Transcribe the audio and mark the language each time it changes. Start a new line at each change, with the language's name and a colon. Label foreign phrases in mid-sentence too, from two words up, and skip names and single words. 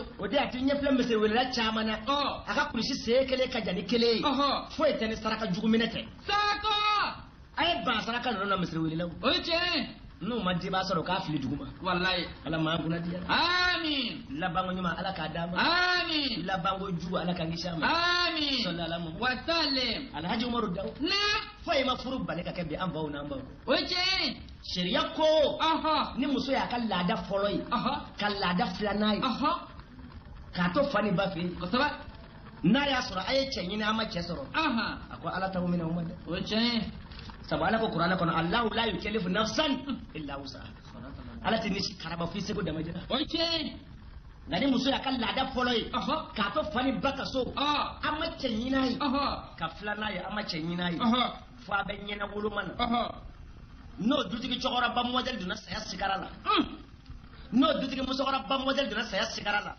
Bambara: o de y'a to ɲɛ filɛ misiri welela caman na a ka kulusi see kelen ka jan ni kelen ye foyi tɛ ni saraka jugu minɛ tɛ saraka a ye ban saraka ninnu na misiri welelaw o ye tiɲɛ n'u ma diba sɔrɔ k'a fili dugu ma wallahi ala maa kunna diya amin labanko ɲuman ala k'a d'a ma amin labanko jugu ala k'a kisi a ma amin
Arabic: صلى الله عليه وسلم
Bambara: alhaji umaru daw na foyi ma furu bali ka kɛ bi an baw n'an baw o ye tiɲɛ sariya ko ni muso y'a ka laada fɔlɔ ye ka laada filanan ye k'a to fa ni ba fɛ yen kosɛbɛ n'a y'a sɔrɔ a ye cɛ ɲini a ma cɛ sɔrɔ a ko ala t'aw minɛ o ma dɛ o ye tiɲɛ sabu ala ko kuranɛ kɔnɔ
Arabic: الله لا يكلف نفسا إلا وسعها
Bambara: ala tɛ ni si karaba f'i seko dama jira o ye tiɲɛ nka ni muso y'a ka laada fɔlɔ ye k'a to fa ni ba ka so a ma cɛ ɲini a ye ka filanan ye a ma cɛ ɲini a ye fo a bɛ ɲɛna woloma na n'o dutigi cɛkɔrɔba mɔdɛli donna saya sigara la n'o dutigi musokɔrɔba mɔdɛli donna saya sigara la